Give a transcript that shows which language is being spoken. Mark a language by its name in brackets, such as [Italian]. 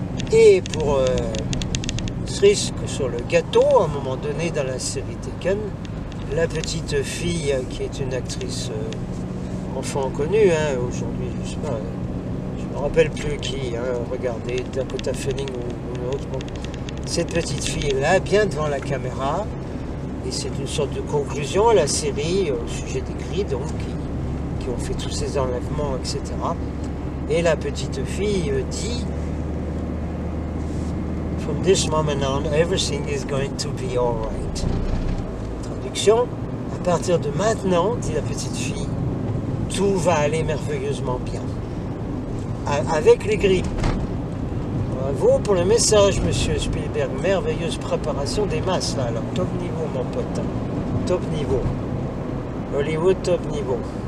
[French] Et pour cerise que sur le gâteau, à un moment donné dans la série Taken, la petite fille qui est une actrice enfant connue, hein, aujourd'hui, je sais pas, je me rappelle plus qui, hein, regardez, Dakota Fanning ou une autre, bon. Cette petite fille est là, bien devant la caméra, et c'est une sorte de conclusion à la série au sujet des gris, donc, qui ont fait tous ces enlèvements, etc. Et la petite fille dit, [English] from this moment on, everything is going to be all right. [French] Traduction, à partir de maintenant, dit la petite fille, tout va aller merveilleusement bien. Avec les gris. Bravo pour le message, monsieur Spielberg. Merveilleuse préparation des masses, là. Alors, top niveau, mon pote. Top niveau. Hollywood, top niveau.